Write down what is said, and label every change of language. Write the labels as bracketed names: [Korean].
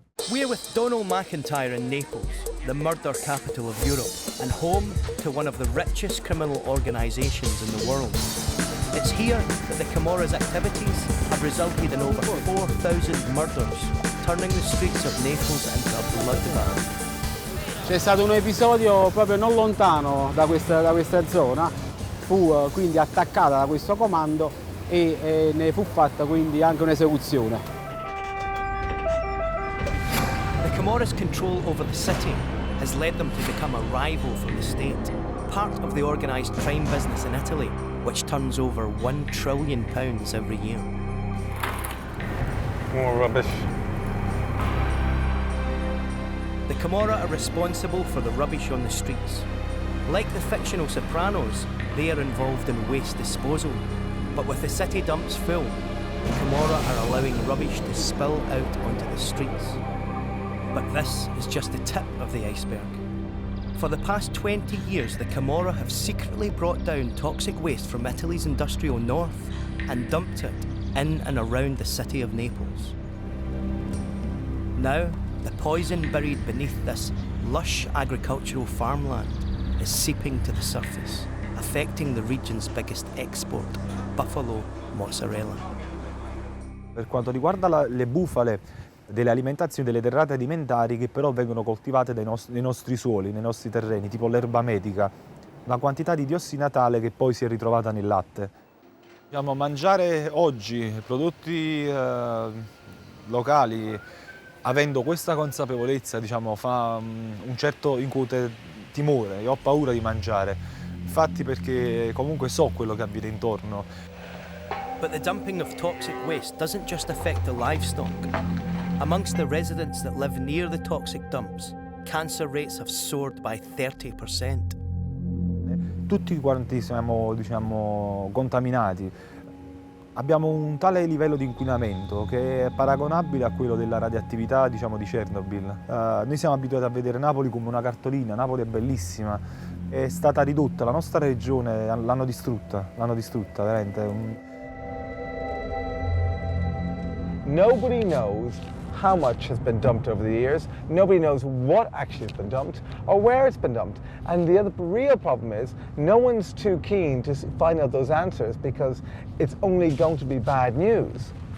[English] We're with Donal MacIntyre in Naples, the murder capital of Europe, and home to one of the richest criminal organisations in the world. It's here that the Camorra's activities have resulted in over 4,000 murders, turning the streets of Naples into a bloodbath. [Italian] C'è stato un episodio proprio non lontano da questa zona, fu quindi attaccata da questo comando e ne fu fatta quindi anche un'esecuzione. [English] The Camorra's control over the city has led them to become a rival from the state, part of the organised crime business in Italy, which turns over £1 trillion every year. More rubbish. The Camorra are responsible for the rubbish on the streets, Like the fictional Sopranos, they are involved in waste disposal. But with the city dumps full, the Camorra are allowing rubbish to spill out onto the streets. But this is just the tip of the iceberg. For the past 20 years, the Camorra have secretly brought down toxic waste from Italy's industrial north and dumped it in and around the city of Naples. Now, the poison buried beneath this lush agricultural farmland is seeping to the surface, affecting the region's biggest export, buffalo mozzarella. [Italian] Per quanto riguarda le bufale, delle alimentazioni, delle derrate alimentari che però vengono coltivate nei nostri suoli, nei nostri terreni, tipo l'erba medica, la quantità di diossina tale che poi si è ritrovata nel latte. Diciamo, mangiare oggi prodotti locali, avendo questa consapevolezza, diciamo, fa un certo incute timore. Io ho paura di mangiare, infatti, perché comunque so quello che avviene intorno. [English] But the dumping of toxic waste doesn't just affect the livestock. Amongst the residents that live near the toxic dumps, cancer rates have soared by 30%. [Italian] Tutti quanti siamo, diciamo, contaminati. Abbiamo un tale livello di inquinamento che è paragonabile a quello della radioattività, diciamo, di Chernobyl. Noi siamo abituati a vedere Napoli come una cartolina. Napoli è bellissima, è stata ridotta, la nostra regione l'hanno distrutta veramente. [English] Nobody knows how much has been dumped over the years. Nobody knows what actually has been dumped or where it's been dumped. And the other real problem is no one's too keen to find out those answers because it's only going to be bad news.